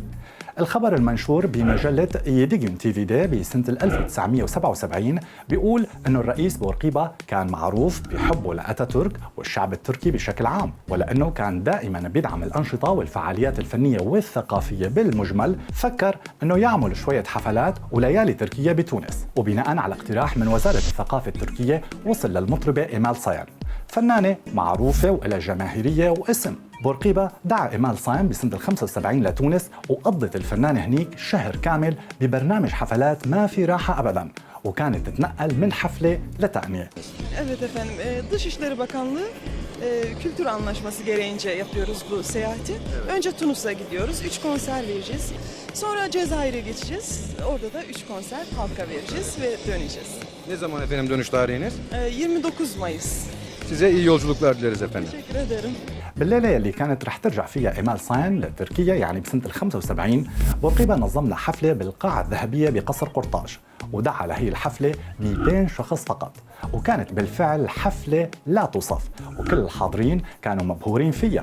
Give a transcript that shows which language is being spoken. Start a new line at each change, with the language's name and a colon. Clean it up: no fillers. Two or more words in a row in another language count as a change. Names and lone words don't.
Arabic: الخبر المنشور بمجلة يديجم تي في دي بسنة 1977 بيقول أنه الرئيس بورقيبة كان معروف بحبه لأتاتورك والشعب التركي بشكل عام، ولأنه كان دائما بيدعم الأنشطة والفعاليات الفنية والثقافية بالمجمل، فكر أنه يعمل شوية حفلات وليالي تركية بتونس، وبناء على اقتراح من وزارة الثقافة التركية وصل للمطربة إيمال سايان، فنانة معروفة وإلى جماهيرية واسم. بورقيبة دعا إيمال سايان بسنة 75 لتونس، وقضت الفنانة هنيك شهر كامل ببرنامج حفلات ما في راحة أبداً، وكانت تتنقل من حفلة لتانية.
Turkish: Evet efendim, Dışişleri Bakanlığı kültür anlaşması gereğince yapıyoruz bu seyahati. Önce Tunus'a gidiyoruz, 3 konser vereceğiz. Sonra Cezayir'e geçeceğiz, orada da 3 konser halka vereceğiz ve döneceğiz. Ne zaman efendim dönüş tarihiniz? 29 Mayıs. Size iyi yolculuklar dileriz efendim. Teşekkür ederim.
Arabic: بالليلة اللي كانت رح ترجع فيها إيمال سايان لتركيا يعني بسنة 75 بورقيبة نظم لها حفلة بالقاعة الذهبية بقصر قرطاج، ودعا لهي الحفلة 200 شخص فقط، وكانت بالفعل حفلة لا توصف، وكل الحاضرين كانوا مبهورين فيها.